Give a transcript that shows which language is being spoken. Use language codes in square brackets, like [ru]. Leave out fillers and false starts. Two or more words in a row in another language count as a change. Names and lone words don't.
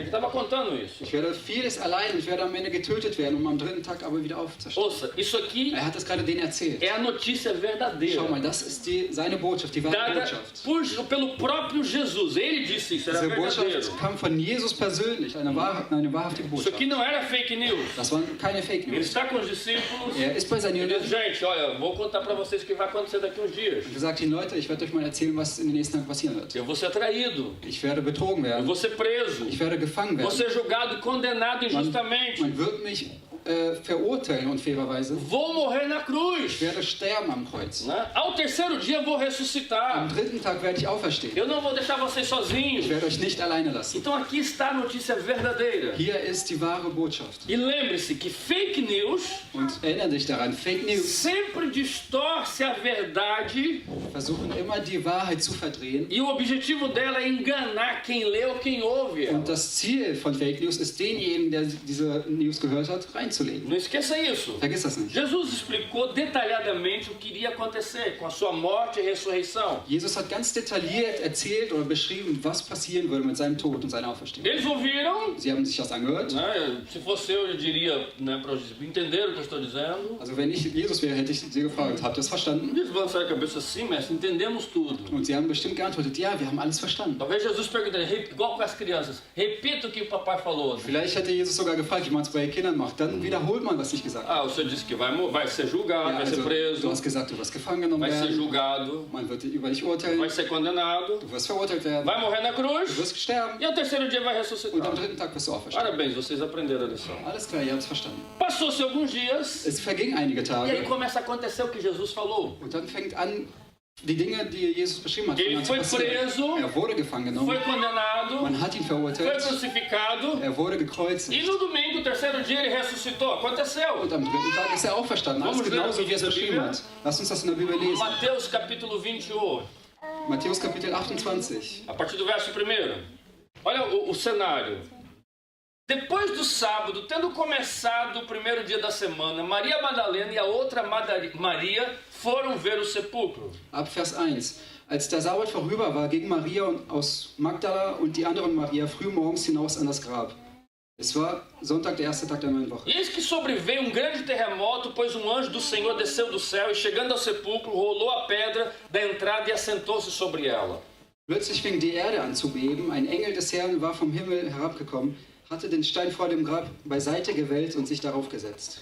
[pt] Ele estava contando isso. [de] Ich werde vieles erleiden, ich werde am Ende getötet werden, um am dritten Tag aber wieder aufzustehen. [pt] Ouça, isso aqui [de] Er hat das gerade denen erzählt. [pt] é a notícia [de] Schau [pt] verdadeira, [de] mal, das ist seine Botschaft, die wahre [pt] dada [de] Botschaft. [pt] pelo próprio Jesus. Ele disse isso, era [de] Diese [pt] verdadeiro. [de] Botschaft kam von Jesus persönlich, eine wahrhaftige [pt] Isso [de] Botschaft. [pt] aqui não era [en] fake news. [de] Das waren keine Fake [pt] Ele [de] News. [pt] está com os discípulos. [de] Er ist bei seinen [pt] Ele [de] Jüngern [pt] diz, gente, olha, vou contar para vocês o que vai acontecer daqui a uns dias. [de] und gesagt, Ihnen Leute, ich werde euch mal erzählen, was in den nächsten Tagen passieren wird. [pt] Eu vou ser traído, [de] Ich werde betrogen [pt] eu [de] werden, [pt] vou ser preso, [de] ich werde gefangen [pt] vou [de] werden. [pt] ser julgado e condenado injustamente, [de] Man wird mich verurteilen unfairerweise. [pt] vou morrer na cruz. [de] Ich werde sterben am Kreuz. [pt] Né? Ao terceiro dia eu vou [de] Am [pt] ressuscitar. [de] dritten Tag werde ich auferstehen. [pt] Eu não vou deixar vocês sozinhos. [de] Ich werde euch nicht alleine lassen. [pt] Então aqui está a notícia verdadeira. [de] Hier ist die wahre Botschaft. [pt] E lembre-se que [en] fake news [de] Und erinnere dich daran, [en] Fake News [pt] sempre distorce a verdade [de] versuchen immer die Wahrheit zu verdrehen. [pt] e o objetivo dela é enganar quem lê ou quem ouve ela. [de] Und das Ziel von [en] Fake News [de] ist, denjenigen, der diese News gehört hat, reinzulegen. [pt] Não esqueça isso. [de] Vergiss das nicht. [pt] Jesus explicou detalhadamente o que iria acontecer com a sua morte e ressurreição. [de] Jesus hat ganz detailliert erzählt oder beschrieben, was passieren würde mit seinem Tod und seiner Auferstehung. [pt] Eles ouviram, [de] Sie haben sich das angehört. [pt] né? Se fosse eu diria, né, para entenderam o que eu estou dizendo. [de] Also wenn ich Jesus wäre, hätte ich sie gefragt, habt ihr das verstanden? [pt] Eles balançaram a cabeça assim, mestre, entendemos tudo. [de] Und sie haben bestimmt geantwortet, ja, wir haben alles verstanden. [pt] Talvez Jesus perguntaria, igual com as crianças, repita o que o papai falou. [de] Vielleicht hätte Jesus sogar gefragt, wie man es bei Kindern macht, dann wiederholt man, was ich gesagt habe. [pt] Ah, o senhor disse que vai ser julgado, [de] Ja, [pt] vai ser [de] also, du [pt] preso, [de] hast gesagt, du wirst gefangen genommen [pt] vai ser [de] werden, [pt] julgado, [de] man wird über dich [pt] vai [de] urteilen, [pt] ser condenado, [de] du wirst verurteilt werden, [pt] vai morrer na [de] du [pt] cruz [de] wirst sterben [pt] e ao terceiro dia vai [de] und am [pt] ressuscitar. [de] dritten Tag wirst du auferstehen. [pt] Parabéns, vocês aprenderam a lição. [de] Alles klar, ihr habt es verstanden. [pt] Passou-se alguns dias [de] Es vergingen einige [pt] e aí [de] Tage [pt] começa a acontecer o que Jesus falou. [de] und dann fängt an, die Dinge, die Jesus beschrieben hat, [pt] Ele [de] an zu [pt] foi [de] passieren. [pt] preso, [de] Er wurde gefangen genommen, [pt] foi condenado, [de] man hat ihn [pt] foi [de] verurteilt, [pt] crucificado [de] er wurde [pt] e [de] gekreuzigt. [pt] no domingo, terceiro dia, ele ressuscitou. Aconteceu. [de] Und am dritten Tag ist er auferstanden. Alles [pt] Vamos ler [de] genauso, [pt] aqui [de] wie er es diese beschrieben Bibel. hat. Lass uns das in der Bibel lesen. [pt] Mateus capítulo 21, [de] Matthäus Kapitel 28. [pt] a partir do verso 1. Olha o cenário. Depois do sábado, tendo começado o primeiro dia da semana, Maria Madalena e a outra Maria foram ver o sepulcro. [de] Ab Vers 1. Als der Sabbat vorüber war, ging Maria aus Magdala und die andere Maria früh morgens hinaus an das Grab. Es war Sonntag, der erste Tag der neuen Woche. [pt] E eis que sobreveio um grande terremoto, pois um anjo do Senhor desceu do céu e, chegando ao sepulcro, rolou a pedra da entrada e assentou-se sobre ela. [de] Plötzlich fing die Erde an zu beben. Ein Engel des Herrn war vom Himmel herabgekommen, hatte den Stein vor dem Grab beiseite gewälzt und sich darauf gesetzt.